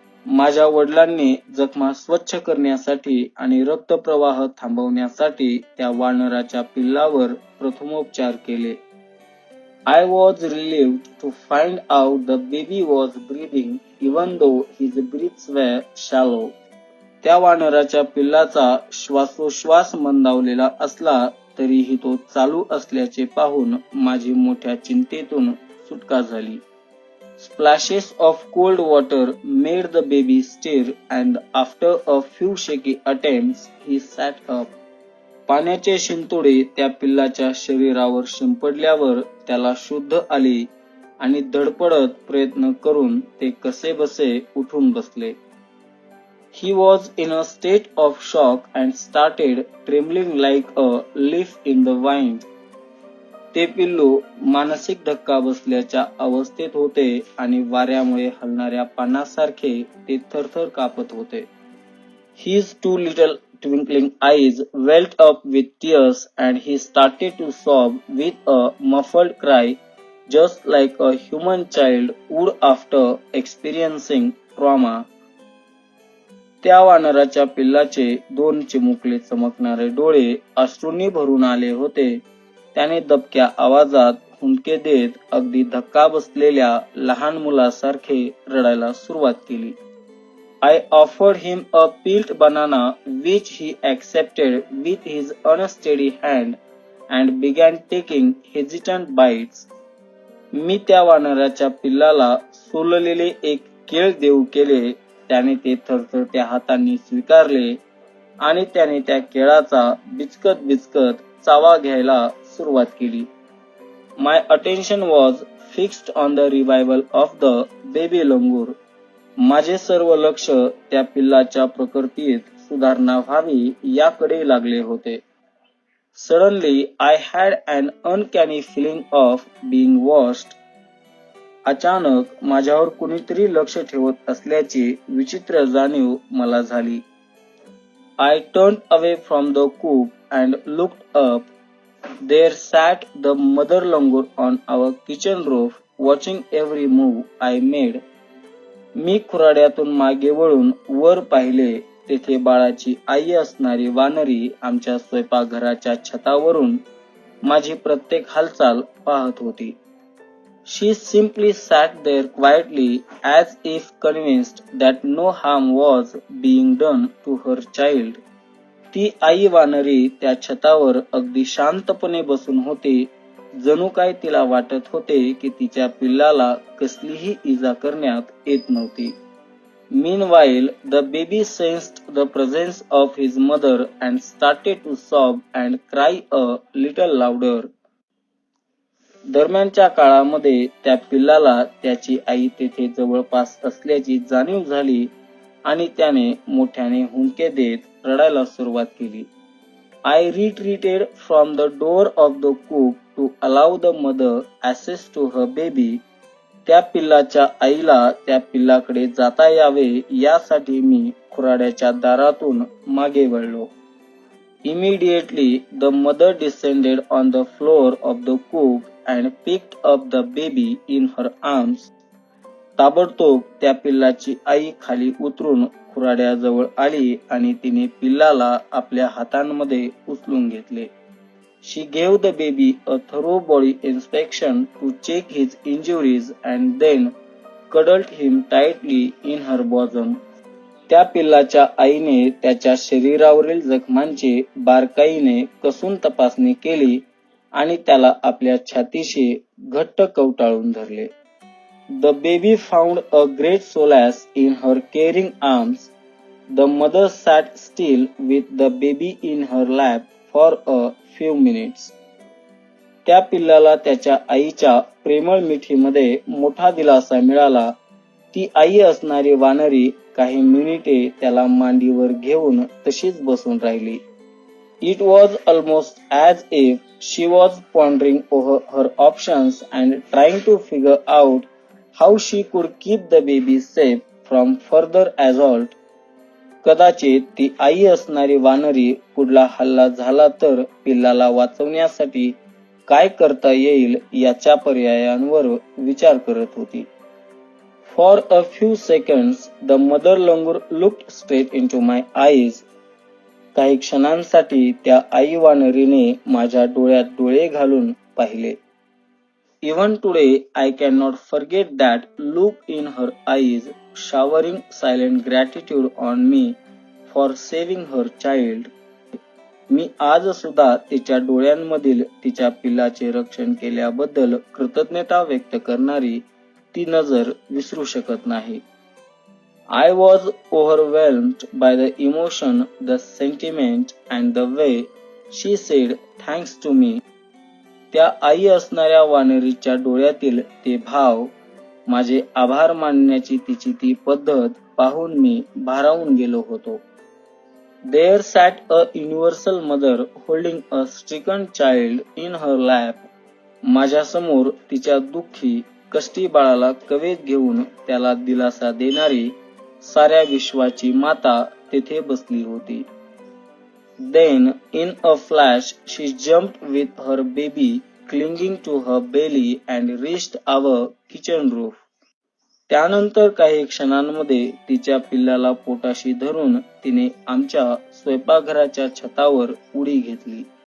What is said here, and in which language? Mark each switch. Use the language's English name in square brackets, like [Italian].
[Marathi] माझ्या वडिलांनी जखमा स्वच्छ करण्यासाठी आणि रक्तप्रवाह थांबवण्यासाठी त्या वानराच्या पिल्लावर प्रथमोपचार केले. [English] I was relieved to find out the baby was breathing even though his breaths were shallow. [Marathi] त्या वानराच्या पिल्लाचा श्वासोश्वास मंदावलेला असला तरीही तो चालू असल्याचे पाहून माझी मोठ्या चिंतेतून सुटका झाली. [English] Splashes of cold water made the baby stir and after a few shaky attempts he sat up. [Marathi] पाण्याचे शिंतोडे त्या पिल्लाच्या शरीरावर शिंपडल्यावर त्याला शुद्ध आले आणि धडपडत प्रयत्न करून ते कसेबसे उठून बसले. [English] He was in a state of shock and started trembling like a leaf in the wind. [Marathi] ते पिल्लू मानसिक धक्का बसल्याच्या अवस्थेत होते आणि वाऱ्यामुळे हलणाऱ्या पानासारखे ते थरथर कापत होते. [English] His two little twinkling eyes welled up with tears and he started to sob with a muffled cry just like a human child would after experiencing trauma. [Marathi] त्या वानराच्या पिल्लाचे दोन चिमुकले चमकणारे डोळे अश्रूंनी भरून आले होते. त्याने दबक्या आवाजात हुंदके देत अगदी धक्का बसलेल्या लहान मुलासारखे रडायला सुरुवात केली. [English] I offered him a peeled banana which he accepted with his unsteady hand and began taking hesitant bites. [Marathi] मी त्या वानराच्या पिल्लाला सोललेले एक केळ देऊ केले. त्याने ते थरथरत्या हातांनी स्वीकारले आणि त्याने त्या केळाचा बिचकत चावा घ्यायला सुरुवात केली. [English] My attention was fixed on the revival of the baby langur. [Marathi] माझे सर्व लक्ष त्या पिल्लाच्या प्रकृतीत सुधारणा व्हावी याकडे लागले होते. [English] Suddenly I had an uncanny feeling of being watched. [Marathi] अचानक माझ्यावर कुणीतरी लक्ष ठेवत असल्याची विचित्र जाणीव मला झाली. [English] I turned away from the coop and looked up. There sat the mother langur on our kitchen roof, watching every move I made. [Marathi] मी खुराड्यातून मागे वळून वर पाहिले. तेथे बाळाची आई असणारी वानरी आमच्या स्वयंपाकघराच्या छतावरून माझी प्रत्येक हालचाल पाहत होती. [English] She simply sat there quietly as if convinced that no harm was being done to her child. [Marathi] ती आई वानरी त्या छतावर अगदी शांतपणे बसून होती. जणू काय तिला वाटत होते की तिच्या पिल्लाला कसलीही इजा करण्यात येत नव्हती. [English] Meanwhile, the baby sensed the presence of his mother and started to sob and cry a little louder. [Marathi] दरम्यानच्या काळामध्ये त्या पिल्लाला त्याची आई तेथे जवळपास असल्याची जाणीव झाली आणि त्याने मोठ्याने हुंदके देत रडायला सुरुवात केली. [English] I retreated from the door of the coop to allow the mother access to her baby. [Marathi] त्या पिल्लाच्या आईला त्या पिल्लाकडे जाता यावे यासाठी मी खुराड्याच्या दारातून मागे वळलो. [English] Immediately the mother descended on the floor of the coop and picked up the baby in her arms. [Marathi] ताबडतोब त्या पिल्लाची आई खाली उतरून खुराड्याजवळ आली आणि तिने पिल्लाला आपल्या हातांमध्ये उचलून घेतले. [English] She gave the baby a thorough body inspection to check his injuries and then cuddled him tightly in her bosom. [Marathi] त्या पिल्लाच्या आईने त्याच्या शरीरावरील जखमांची बारकाईने कसून तपासणी केली आणि त्याला आपल्या छातीशी घट्ट कवटाळून धरले. [English] The baby found a great solace in her caring arms. The mother sat still with the baby in her lap for a few minutes. [Marathi] त्या पिल्लाला त्याच्या आईच्या प्रेमळ मिठीमध्ये मोठा दिलासा मिळाला. ती आई असणारी वानरी काही मिनिटे त्याला मांडीवर घेऊन तशीच बसून राहिली. [English] It was almost as if she was pondering over her options and trying to figure out how she could keep the baby safe from further assault. [Marathi] कदाचित ती आई असणारी वानरी पुढला हल्ला झाला तर पिल्लाला वाचवण्यासाठी काय करता येईल याच्या पर्यायांवर विचार करत होती. [English] For a few seconds the mother looked straight into my eyes. [Marathi] काही क्षणांसाठी त्या आई वानरीने माझ्या डोळ्यात डोळे घालून पाहिले. [English] Even today I cannot forget that look in her eyes, showering silent gratitude on me for saving her child. [Marathi] मी आज सुद्धा तिच्या डोळ्यांमधील तिच्या पिल्लाचे रक्षण केल्याबद्दल कृतज्ञता व्यक्त करणारी ती नजर विसरू शकत नाही. [English] I was overwhelmed by the emotion, the sentiment and the way she said thanks to me. [Marathi] त्या आई असणाऱ्या वानरीच्या डोळ्यातील ते भाव, माझे आभार मानण्याची तिची ती पद्धत पाहून मी भारावून गेलो होतो. [English] There sat a universal mother holding a stricken child in her lap. [Marathi] माझ्या समोर तिच्या दुःखी कष्टी बाळाला कवेत घेऊन त्याला दिलासा देणारी साऱ्या विश्वाची माता तेथे बसली होती. [English] Then in a flash she jumped with her baby clinging to her belly and reached our kitchen roof. [Marathi] त्यानंतर काही क्षणांमध्ये तिच्या पिल्लाला पोटाशी धरून तिने आमच्या स्वयंपाकघराच्या छतावर उडी घेतली.